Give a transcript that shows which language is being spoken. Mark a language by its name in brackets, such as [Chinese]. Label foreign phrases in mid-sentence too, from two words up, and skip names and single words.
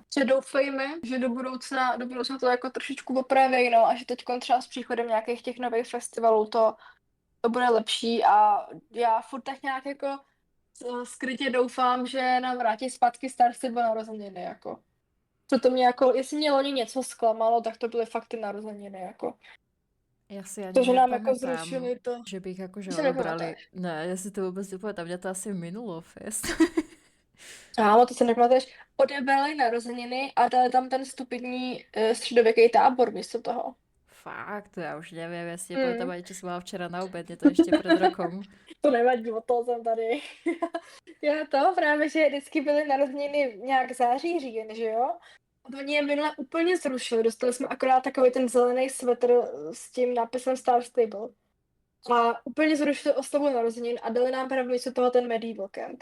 [Czech] Že doufejme, že do budoucna to jako trošičku opraví, no, a že teď třeba s příchodem nějakých těch nových festivalů to bude lepší a já furt tak nějak jako skrytě doufám, že nám vrátí zpátky Star Stable narozeniny, jako. Proto mě jako, jestli mě loni něco zklamalo, tak to byly fakt ty narozeniny, jako. [Slovak] Ja si ani [Czech] To, že nám jako [Slovak] nepamätám, [Czech] zrušili to. [Slovak] že by ich akože Ty si odobrali. nepamätáš. Ne, ja si to vôbec nepamätám, mňa to asi minulo fest. Áno, to si nepamätáš. [Czech] Odebrali narozeniny a dali tam ten stupidní středověký tábor místo toho. [Slovak] Fakt, to ja už neviem, ja si Mm. nepamätám ani, čo som mala včera na obed, je to ešte pred rokom. [Czech] To nevadí, od toho jsem tady. Já to právě, že vždycky byly narozeniny nějak září, říjen, že jo? A oni je minule úplně zrušili. Dostali jsme akorát takový ten zelený svetr s tím nápisem Star Stable. A úplně zrušili oslavu narozenin a dali nám právě místo toho ten Medieval Camp.